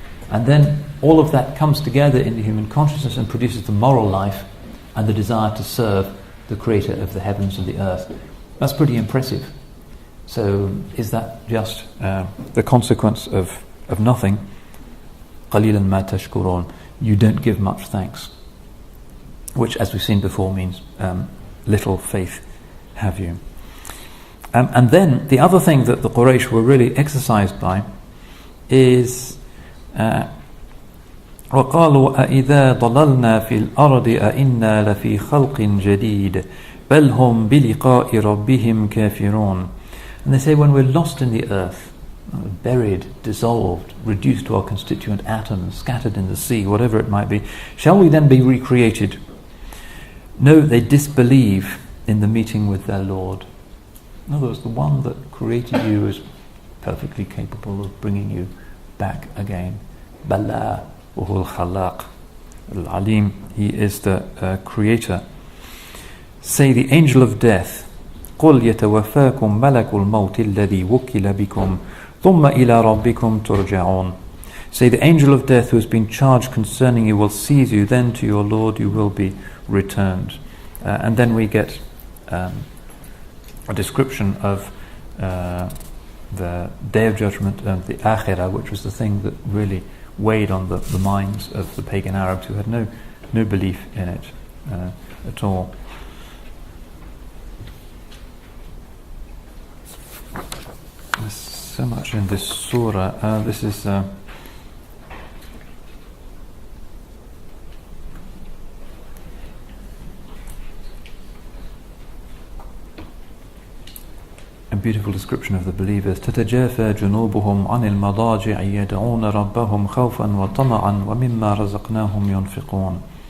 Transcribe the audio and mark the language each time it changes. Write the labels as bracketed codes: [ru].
[en] And then all of that comes together in the human consciousness and produces the moral life and the desire to serve the creator of the heavens and the earth. That's pretty impressive. So is that just the consequence of nothing? [ar] قَلِيلًا مَا تَشْكُرُونَ. [en] You don't give much thanks. Which, as we've seen before, means little faith have you. And then the other thing that the Quraysh were really exercised by is [ar] وَقَالُوا أَإِذَا ضَلَلْنَا فِي الْأَرْضِ أَإِنَّا لَفِي خَلْقٍ جَدِيدٍ بَلْ هُمْ بِلِقَاءِ رَبِّهِمْ كَافِرُونَ. [en] And they say when we're lost in the earth, buried, dissolved, reduced to our constituent atoms, scattered in the sea, whatever it might be, shall we then be recreated? No, they disbelieve in the meeting with their Lord. In other words, the one that created you is perfectly capable of bringing you back again. [ar] Bala وهو الخلاق العليم. [en] He is the creator. Say the angel of death, [ar] قل يتوفاكم ملك الموت الذي وكل بكم ثم إلى ربكم ترجعون. [en] Say the angel of death who has been charged concerning you will seize you, then to your Lord you will be returned. And then we get a description of the Day of Judgment and the Akhirah, which was the thing that really weighed on the minds of the pagan Arabs who had no belief in it at all. There's so much in this surah. This is a beautiful description of the believers. [ar] تتجافى جنوبهم عن المضاجع يدعون ربهم خوفا وطمعا ومما رزقناهم ينفقون.